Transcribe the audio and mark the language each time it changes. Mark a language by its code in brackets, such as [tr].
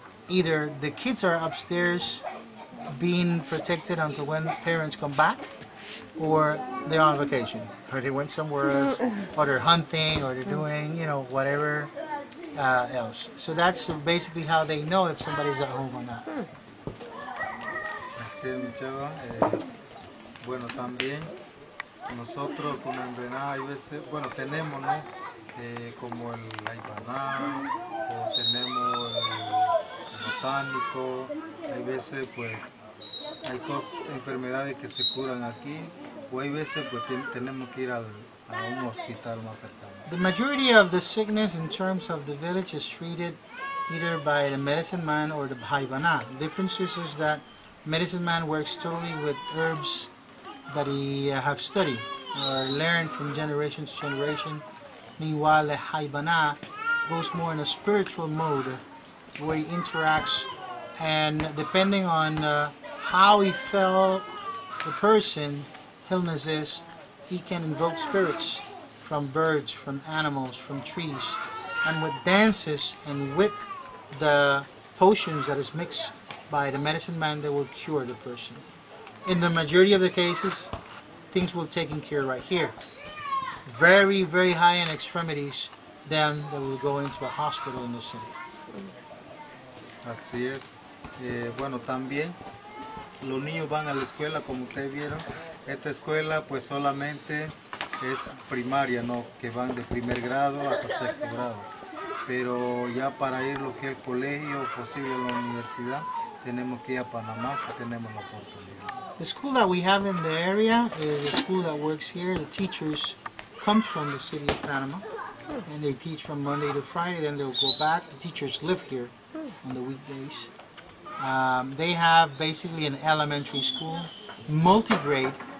[en] Either the kids are upstairs being protected until when parents come back, or they're on vacation, or they went somewhere else, or they're hunting, or they're doing, you know, whatever else. So that's basically how they know if somebody's at home or not. [es] Así es, mi Chava. Bueno, también nosotros como Embera hay veces, bueno, tenemos, ¿no? Como el Aibaná, o tenemos el botánico, hay veces pues hay enfermedades que se curan aquí, o hay veces pues tenemos que ir a un hospital más cercano. [en] The majority of the sickness in terms of the village is treated either by the medicine man or the haibana. The difference is that medicine man works totally with herbs that he have studied or learned from generation to generation. Meanwhile, the Haibana goes more in a spiritual mode where he interacts, and depending on how he felt the person illnesses, he can invoke spirits from birds, from animals, from trees, and with dances and with the potions that is mixed by the medicine man, they will cure the person. In the majority of the cases, things will taken care right here. Very, very high in extremities, then they will go into a hospital in the city. [es] Así es. Bueno, también los niños van a la escuela, como ustedes vieron. Esta escuela pues solamente es primaria, ¿no? Que van de primer grado hasta sexto grado. Pero ya para ir lo que es el colegio, posible a la universidad, tenemos que ir a Panamá si tenemos la oportunidad. [en] The school that we have in the area is a school that works here. The teachers come from the city of Panama, and they teach from Monday to Friday, then they'll go back. The teachers live here on the weekdays. They have basically an elementary school, multi-grade.